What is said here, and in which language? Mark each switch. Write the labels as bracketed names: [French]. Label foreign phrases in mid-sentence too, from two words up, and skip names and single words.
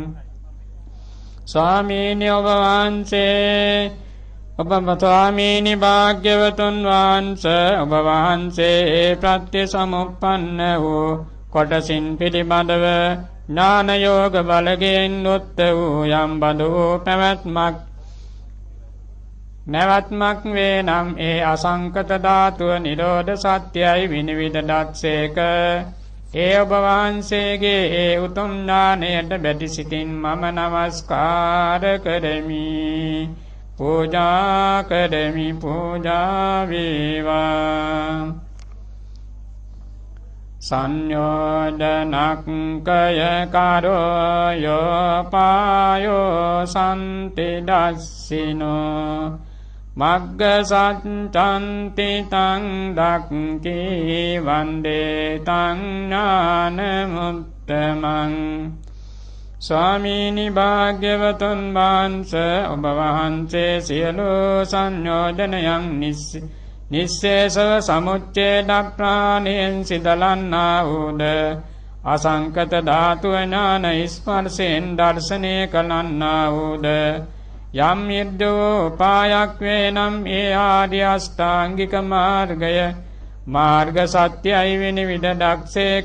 [Sinhala] ස්වාමීනි ඔබ වහන්සේ ස්වාමීනි භාග්‍යවතුන් වහන්සේ ඔබ වහන්සේ ප්‍රත්‍ය සමුප්පන්න වූ කොටසින් පිළිබඳව ඥාන යෝග බලයෙන් උත් වූ යම් බඳු නැවත්මක් වේ නම් ඒ අසංකත ධාතුව නිරෝධ සත්‍යයි විනිවිද දත්සේක. ඒ ඔබ වහන්සේගේ ඒ උතුම් ඥානයට බැටි සිතින් මම නමස්කාර කරමි. පූජා කරමි පූජා වේවා. [Pali] සංයෝජනක්කය කරෝයෝ පායෝ සන්ති දස්සිනෝ මග්ග සච්ඡන්ති තං දක්ඛී වන්දේ තං ඥානමුත්තමං. [Sinhala] ස්වාමීනි භාග්‍යවතුන් වහන්සේ ඔබ වහන්සේ සියලු සංයෝජනයන් නිස්සේසව සමුච්ඡේද ප්‍රාණයෙන් සිදලන්නා වූද අසංකත ධාතු ඥාන ස්පර්ශයෙන් දර්ශනය කළන්නා වූද යම් යද්දෝපායක් වේනම් ඒ ආර්ය අෂ්ටාංගික මාර්ග සත්‍යයි විනිවිද දක්ෂේක.